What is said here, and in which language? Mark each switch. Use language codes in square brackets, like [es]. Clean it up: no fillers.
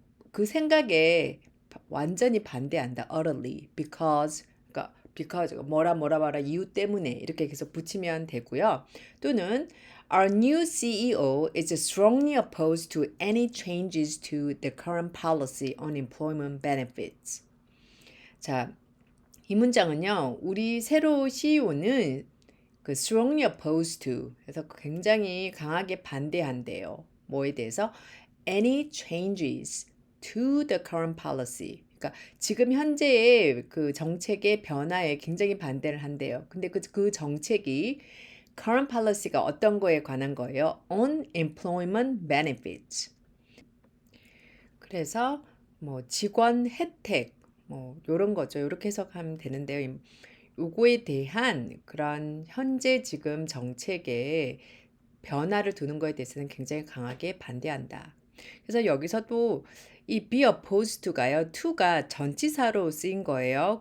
[ko] 그 생각에 완전히 반대한다. utterly because 그러니까 because 뭐라 이유 때문에 이렇게 계속 붙이면 되고요. 또는 [en] Our new CEO is strongly opposed to any changes to the current policy on employment benefits. [ko] 자, 이 문장은요. 우리 새로 CEO는 그 [en] strongly opposed to [ko] 그래서 굉장히 강하게 반대한대요. 뭐에 대해서? [en] Any changes to the current policy. [ko] 그러니까 지금 현재의 그 정책의 변화에 굉장히 반대를 한대요. 근데 그 정책이 [en] current policy [ko] 가 어떤 거에 관한 거예요? [en] On employment benefits. [ko] 그래서 뭐 직원 혜택 뭐 요런 거죠. 요렇게 해석하면 되는데요. 요거에 대한 그런 현재 지금 정책의 변화를 두는 거에 대해서는 굉장히 강하게 반대한다. 그래서 여기서도 이 [en] be opposed to [ko] 가요. to가 전치사로 쓰인 거예요.